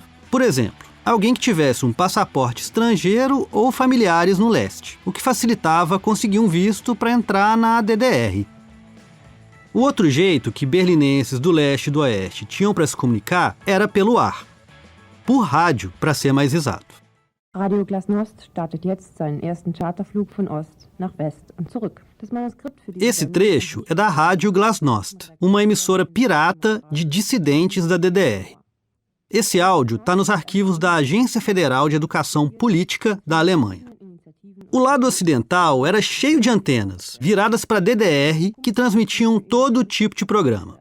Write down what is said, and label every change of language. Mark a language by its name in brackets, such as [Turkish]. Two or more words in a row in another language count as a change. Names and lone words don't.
[Portuguese] Por exemplo, alguém que tivesse um passaporte estrangeiro ou familiares no leste, o que facilitava conseguir um visto para entrar na DDR. O outro jeito que berlinenses do leste e do oeste tinham para se comunicar era pelo ar. Por rádio, para ser mais exato. [German] Radio Glasnost startet jetzt seinen ersten Charterflug von Ost nach West und zurück. [Portuguese] Esse trecho é da Rádio Glasnost, uma emissora pirata de dissidentes da DDR. Esse áudio está nos arquivos da Agência Federal de Educação Política da Alemanha. O lado ocidental era cheio de antenas, viradas para a DDR, que transmitiam todo tipo de programa.